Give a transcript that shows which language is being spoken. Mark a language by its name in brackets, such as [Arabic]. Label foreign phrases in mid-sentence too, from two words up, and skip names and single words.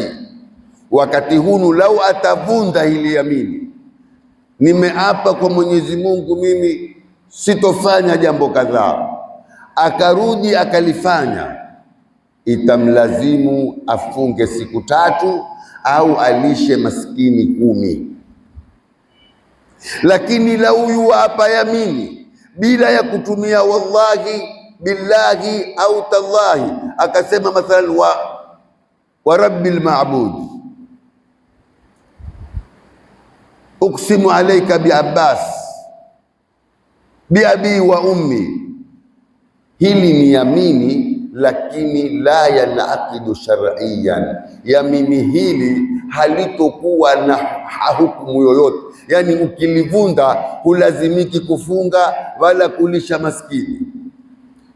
[Swahili] Wakati hunu lau atavunda hili yamini, nimeapa kwa Mwenyezi Mungu mimi sitofanya jambo kadhaa, akarudi akalifanya, itamlazimu afunge siku 3 au alishe maskini 10. Lakini lau yuapa yamini bila ya kutumia [Arabic] والله بالله أو تالله, [Swahili] akasema mathalan [Arabic] ورب المعبود أقسم عليك بعباس بأبي وأمي, [Swahili] hili ni yamini, lakini [Arabic] لا ينعقد شرعيا. [Swahili] Yamini hili halitokuwa na hukumu yoyote, yani ukilivunda hulazimiki kufunga wala kulisha maskini.